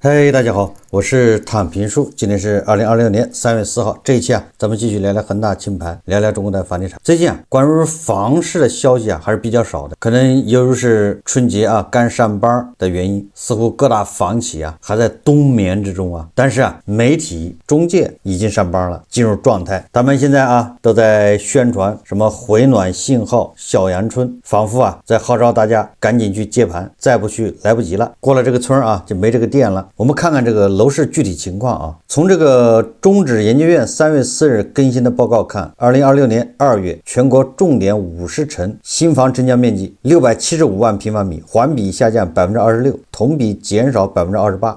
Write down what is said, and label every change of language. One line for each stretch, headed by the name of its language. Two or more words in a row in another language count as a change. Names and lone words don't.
Chinese: 嘿，大家好，我是躺平叔，今天是2026年3月4号。这一期咱们继續聊聊恒大清盤，聊聊中國的房地產。最近關於房市的消息還是比較少的，可能由於是春節剛上班的原因，似乎各大房企還在冬眠之中但是媒體中介已經上班了，進入狀態。他們現在都在宣傳什麼回暖信號、小陽春，仿佛在號召大家趕緊去接盤，再不去來不及了，過了這個村就沒這個店了。我們看看這個樓市具體情況從這個中指研究院3月4日更新的報告看，2026年2月全國重點50城新房成交面積675萬平方米，環比下降26%，同比減少28%。